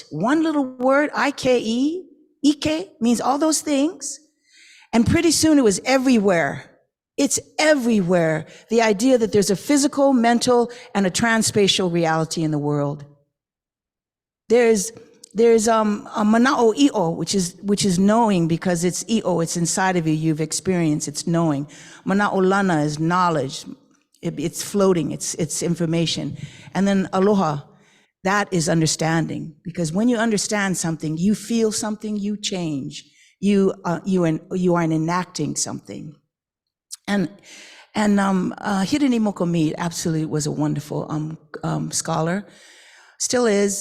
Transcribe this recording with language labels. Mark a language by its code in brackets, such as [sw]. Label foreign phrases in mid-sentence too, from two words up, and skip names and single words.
[en] One little word, Ike, means all those things. And pretty soon it was everywhere. It's everywhere. The idea that there's a physical, mental, and a transspatial reality in the world. There's a [haw] mana'o i'o, [en] which is knowing, because it's i'o, it's inside of you, you've experienced, it's knowing. [haw] Mana'o lana [en] is knowledge, it's floating, it's information. And then aloha, that is understanding, because when you understand something, you feel something, you change, you are enacting something. And Hirani Mokomi absolutely was a wonderful scholar, still is.